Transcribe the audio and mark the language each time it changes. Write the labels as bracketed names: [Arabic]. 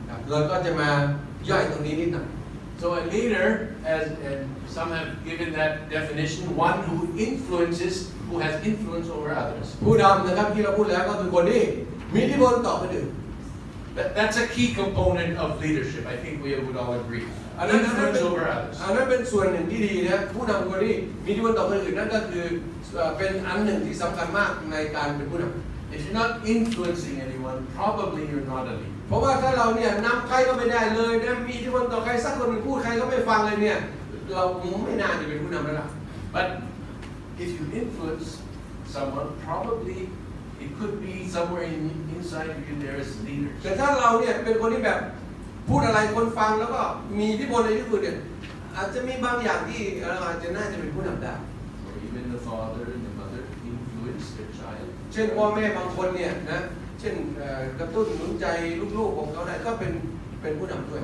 [Thai] เราก็จะมาย่อยตรงนี้นิดหน่อย [English] So a leader, and some have given that definition, one who has influence over others. [Thai] ผู้นำนะครับที่เราพูดแล้วก็คือคนที่มีอิทธิพลต่อคนอื่น [English] That's a key component of leadership. I think we would all agree. Influence over others. [Thai] อันนั้นเป็นส่วนหนึ่งที่ดีนะผู้นำคนที่มีอิทธิพลต่อคนอื่นนั่นก็คือเป็นอันหนึ่งที่สำคัญมากในการเป็นผู้นำ [English] If you're not influencing anyone, probably you're not a leader. [Thai] เพราะว่าถ้าเราเนี่ยนำใครก็ไม่ได้เลยนะมีอิทธิพลต่อใครสักคนหนึ่งพูดใครก็ไม่ฟังเลยเนี่ยเราไม่น่าจะเป็นผู้นำแล้วล่ะ [English] But if you influence someone, probably it could be somewhere inside of you there is leaders. [Thai] แต่ถ้าเราเนี่ยเป็นคนที่แบบพูดอะไรคนฟังแล้วก็มีอิทธิพลในที่สุดเนี่ยอาจจะมีบางอย่างที่เราอาจจะน่าจะเป็นผู้นำได้ [English] Or even the father and the mother influence their child. [Thai] เช่นพ่อแม่บางคนเนี่ยนะเช่นกระตุ้นหนุนใจลูกๆของเขาได้ก็เป็นผู้นำด้วย